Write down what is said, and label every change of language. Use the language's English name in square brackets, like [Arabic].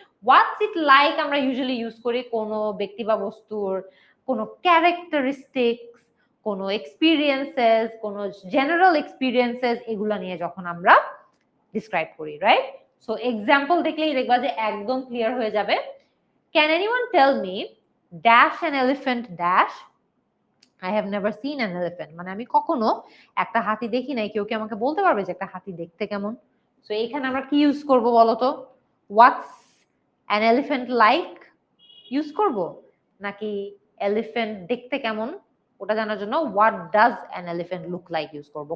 [Bangla] What's it like আমরা usually use করি কোনো ব্যক্তি বা বস্তুর কোনো ক্যারেক্টারিস্টিক্স, কোনো এক্সপিরিয়েন্সেস, কোনো জেনারেল এক্সপিরিয়েন্সেস এগুলা নিয়ে যখন আমরা ডিসক্রাইব করি, রাইট? সো এক্সাম্পল দেখলেই দেখবা যে একদম ক্লিয়ার হয়ে যাবে। [English] Can anyone tell me dash an elephant dash? I have never seen an elephant. [Bangla] মানে আমি কখনো একটা হাতি দেখি নাই, কেউ কি আমাকে বলতে পারবে যে একটা হাতি দেখতে কেমন? সো এখানে আমরা কি ইউজ করব বলো তো? [English] What's an elephant like [Bangla] use করব, নাকি এলিফ্যান্ট দেখতে কেমন ওটা জানার জন্য [English] what does an elephant look like [Bangla] use করব?